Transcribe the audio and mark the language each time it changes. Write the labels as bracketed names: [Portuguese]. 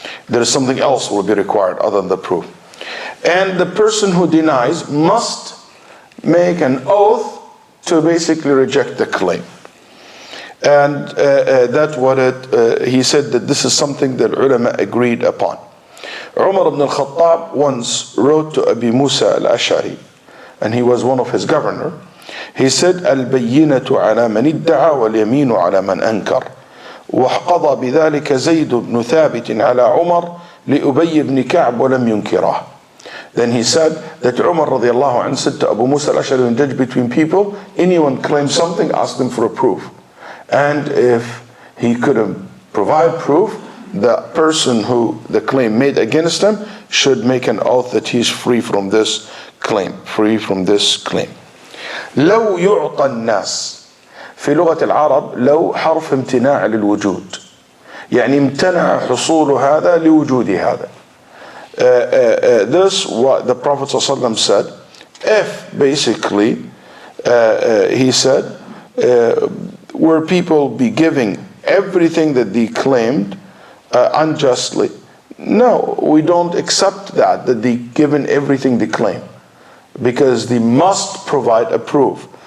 [English] There is something else will be required other than the proof. And the person who denies must make an oath to basically reject the claim. And that's what he said that this is something that ulama agreed upon. Umar ibn al-Khattab once wrote to Abi Musa al-Ash'ari, and he was one of his governor. He said, [Arabic] البينة على من ادعى واليمين على من أنكر وقضى بذلك زيد بن ثابت على عمر لأبي بن كعب ولم ينكره. [English] Then he said that Umar radiallahu anhu said to Abu Musa al-Ash'ari, when judge between people, anyone claims something, ask them for a proof. And if he couldn't provide proof, the person who the claim made against him should make an oath that he's free from this claim. Free from this claim. [Arabic] لو يعطى الناس في لغة العرب لو حرف امتناع للوجود. يعني امتنع حصول هذا لوجود هذا. [English] This what the Prophet ﷺ said. If basically he said were people be giving everything that they claimed unjustly, no, we don't accept that they given everything they claim, because they must provide a proof.